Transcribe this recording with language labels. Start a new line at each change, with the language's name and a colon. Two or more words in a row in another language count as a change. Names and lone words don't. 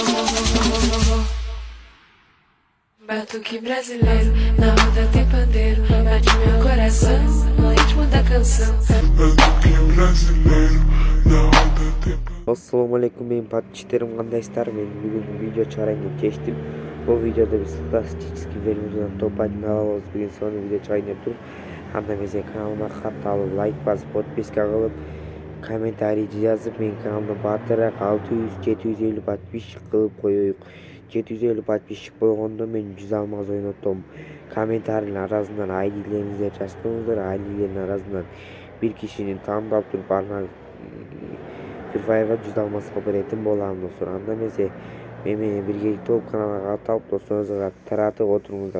Portuguese: Batuque brasileiro, na roda tem pandeiro, bate meu coração, no ritmo da canção. Batuque brasileiro, na roda tem pandeiro.
Arabic: السلام عليكم,
Kyrgyz: men подписчиктерим, кандайсыздар? Мен бүгүн видео чыгарайын деп чечтим. Бул видеодо биз статистический веримизден топ-1 алабыз. Бүгүн сонун видео чыгарайын деп туруп, анда эмесе каналыма кат алып, лайк басып, подписка кылып, комментарий жазып, мен каналымды батыраак 600-750 подписчик кылып коеюк. 750 подписчик болгондо мен 100 алмаз ойнотом. Комментарийдин арасынан айдилериңизди жазып коюңуздар. Айдилердин арасынан бир кишини тандап туруп аны Free Fire'ga 100 алмазга беретін боламын достор. Анда эмесе менен биргеликте болуп каналга катталып досторунузга таратып отуруңуздар.